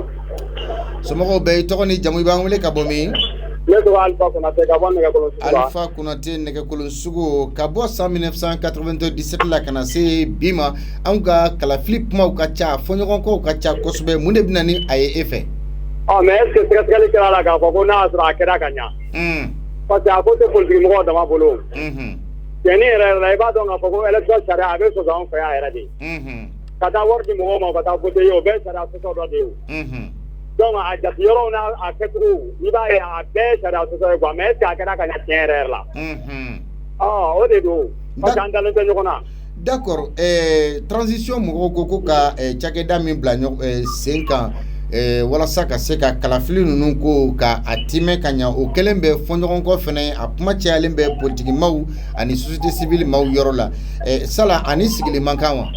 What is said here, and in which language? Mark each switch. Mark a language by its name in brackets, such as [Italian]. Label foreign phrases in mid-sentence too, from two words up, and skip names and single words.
[Bambara] somɔgɔw bɛɛ i tɔgɔ ni jamu i b'an wele ka bɔ min. ne tɔgɔ Alifa Konate ka bɔ Nɛgɛkolon sugu la. Alifa Konate Nɛgɛkolon sugu ka bɔ san 1997 la ka na se bi ma anw ka kalafili kumaw ka ca fɔɲɔgɔnkɔw ka ca kosɛbɛ mun de bɛna ni a ye e fɛ. [French] mais est ce que [Bambara] sɛgɛsɛgɛli kɛra la k'a fɔ ko n'a y'a sɔrɔ a kɛra ka ɲa. [French] parce que [Bambara] a ko tɛ politiki mɔgɔw dama bolo. tiɲɛni yɛrɛ la i b'a dɔn k'a fɔ ko élection sariya a bɛ sɔsɔ anw fɛ yan yɛrɛ de. ka taa wari di mɔgɔw ma ka taa voter ye o bɛɛ sariya sɔsɔ dɔ de ye. donc a jate yɔrɔw n'a kɛcogo i b'a ye a bɛɛ sariya sɔsɔ ye [French] quoi mais est ce que [Bambara] a kɛra ka ɲa tiɲɛ yɛrɛ la. o de don [French] parce que [Bambara] an dalen tɛ ɲɔgɔn na. [French] d'accord transition [Bambara] mɔgɔw ko ka cakɛda min bila sen kan walasa ka se ka kalafili ninnu ko ka a timɛ ka ɲa o kɛlen bɛ fɔɲɔgɔnkɔ fɛnɛ a kuma cayalen bɛ politiki maaw ani [French] société civile [Bambara] maaw yɔrɔ la sala ani sigili man kan wa.